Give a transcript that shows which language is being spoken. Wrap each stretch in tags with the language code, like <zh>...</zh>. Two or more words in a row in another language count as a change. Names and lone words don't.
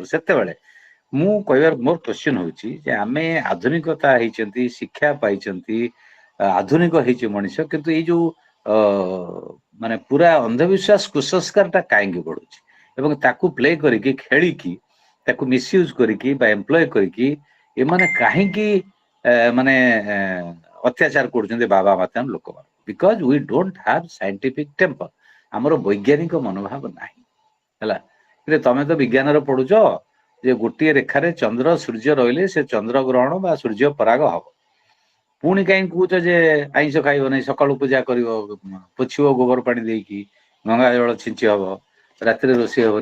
<or>ସେତେବେଳେ ମୁଁ କହିବାର ମୋର କ୍ୱେଶ୍ଚନ ହଉଛି ଯେ ଆମେ ଆଧୁନିକତା ହେଇଛନ୍ତି, ଶିକ୍ଷା ପାଇଛନ୍ତି, ଆଧୁନିକ ହେଇଛି ମଣିଷ, କିନ୍ତୁ ଏଇ ଯୋଉ ମାନେ ପୁରା ଅନ୍ଧବିଶ୍ୱାସ କୁସଂସ୍କାରଟା କାହିଁକି ବଢୁଛି, ଏବଂ ତାକୁ ପ୍ଲେ କରିକି, ଖେଳିକି, ତାକୁ ମିସୟୁଜ କରିକି ବା ଏମ୍ପ୍ଲୟ କରିକି ଏମାନେ କାହିଁକି ମାନେ ଅତ୍ୟାଚାର କରୁଛନ୍ତି ବାବା ମାତା ଲୋକମାନେ?</or> <en>because we don't have scientific temper.</en> <or>ଆମର ବୈଜ୍ଞାନିକ ମନୋଭାବ ନାହିଁ ହେଲା। ତମେ ତ ବିଜ୍ଞାନରେ ପଢୁଛ ଯେ ଗୋଟିଏ ରେଖାରେ ଚନ୍ଦ୍ର ସୂର୍ଯ୍ୟ ରହିଲେ ସେ ଚନ୍ଦ୍ର ଗ୍ରହଣ ବା ସୂର୍ଯ୍ୟ ପରାଗ ହବ। ପୁଣି କାହିଁକି କହୁଛ ଯେ ଆଇଁଷ ଖାଇବ ନାହିଁ, ସକାଳୁ ପୂଜା କରିବ, ପୋଛିବ ଗୋବର ପାଣି ଦେଇକି, ଗଙ୍ଗା ଜଳ ଛିଞ୍ଚି ହବ, ରାତିରେ ରୋଷେଇ ହବନି।</or>